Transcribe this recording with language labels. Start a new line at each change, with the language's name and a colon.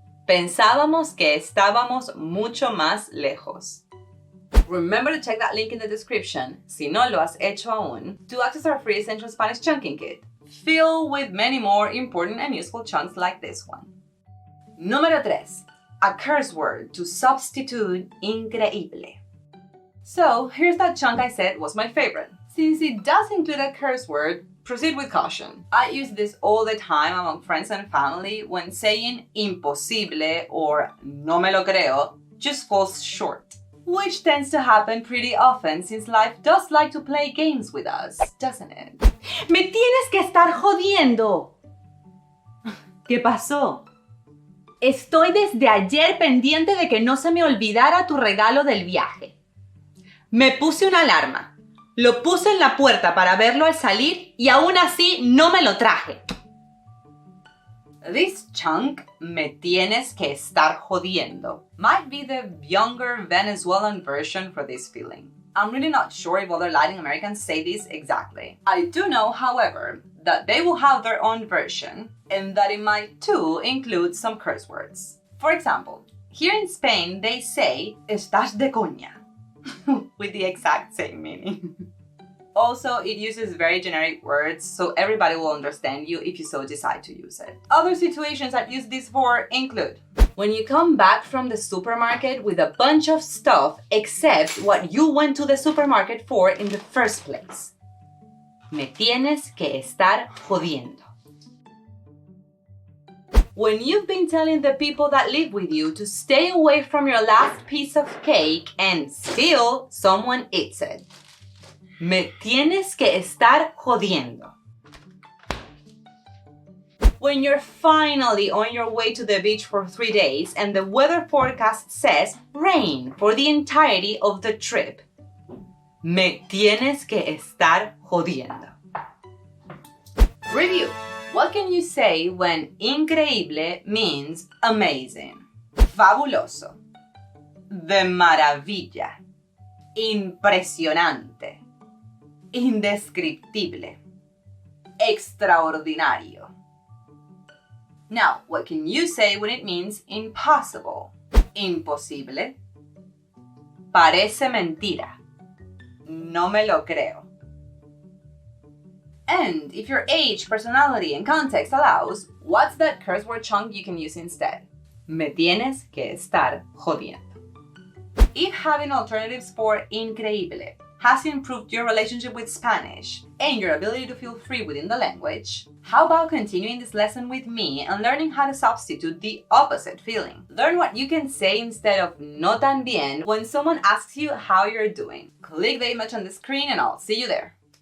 Spanish: Pensábamos que estábamos mucho más lejos.
English: Remember to check that link in the description,
Spanish: si no lo has hecho aún,
English: to access our free Essential Spanish Chunking Kit, filled with many more important and useful chunks like this one.
Spanish: Número 3.
English: A curse word to substitute increíble. So, here's that chunk I said was my favorite. Since it does include a curse word, proceed with caution. I use this all the time among friends and family when saying imposible or no me lo creo just falls short. Which tends to happen pretty often since life does like to play games with us, doesn't it?
Spanish: ¡Me tienes que estar jodiendo! ¿Qué pasó? Estoy desde ayer pendiente de que no se me olvidara tu regalo del viaje. Me puse una alarma, lo puse en la puerta para verlo al salir y aún así no me lo traje.
English: This chunk,
Spanish: me tienes que estar jodiendo,
English: might be the younger Venezuelan version for this feeling. I'm really not sure if other Latin Americans say this exactly. I do know, however, that they will have their own version and that it might too include some curse words. For example, here in Spain they say
Spanish: estás de coña
English: with the exact same meaning. Also, it uses very generic words, so everybody will understand you if you so decide to use it. Other situations that use this for include when you come back from the supermarket with a bunch of stuff except what you went to the supermarket for in the first place.
Spanish: Me tienes que estar jodiendo.
English: When you've been telling the people that live with you to stay away from your last piece of cake and still someone eats it.
Spanish: Me tienes que estar jodiendo.
English: When you're finally on your way to the beach for 3 days and the weather forecast says rain for the entirety of the trip.
Spanish: Me tienes que estar jodiendo.
English: Review. What can you say when increíble means amazing, fabuloso, de maravilla, impresionante, indescriptible, extraordinario? Now, what can you say when it means impossible, imposible, parece mentira, no me lo creo? And if your age, personality, and context allows, what's that curse word chunk you can use instead?
Spanish: Me tienes que estar jodiendo.
English: If having alternatives for increíble has improved your relationship with Spanish and your ability to feel free within the language, how about continuing this lesson with me and learning how to substitute the opposite feeling? Learn what you can say instead of
Spanish: no tan bien
English: when someone asks you how you're doing. Click the image on the screen and I'll see you there.